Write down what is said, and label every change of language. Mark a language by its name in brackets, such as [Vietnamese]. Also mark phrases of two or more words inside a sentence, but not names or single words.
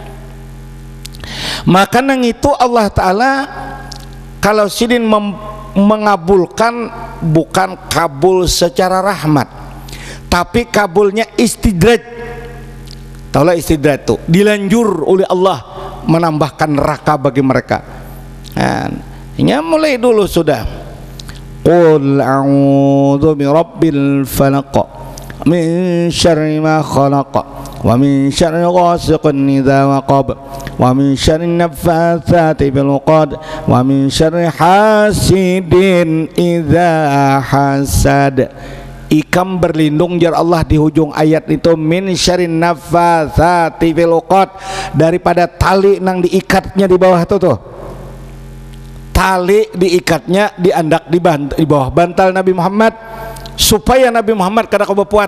[Banjar] Maka nang itu Allah Ta'ala kalau sidin mengabulkan bukan kabul secara rahmat, tapi kabulnya istidraj. Taulah istidraj itu dilanjur oleh Allah menambahkan neraka bagi mereka. Ya mulai dulu sudah. [Arabic] قل أعوذ برب الفلق من شر ما خلق ومن شر غاسق إذا وقب ومن شر النفاثات في العقد ومن شر حاسد إذا حسد. [Banjar] Ikam berlindung jar Allah di ujung ayat itu [Arabic] من شر النفاثات في العقد, [Banjar] daripada tali nang diikatnya di bawah tuh. Tali diikatnya di bawah bantal Nabi Muhammad supaya Nabi Muhammad kada kebepuat.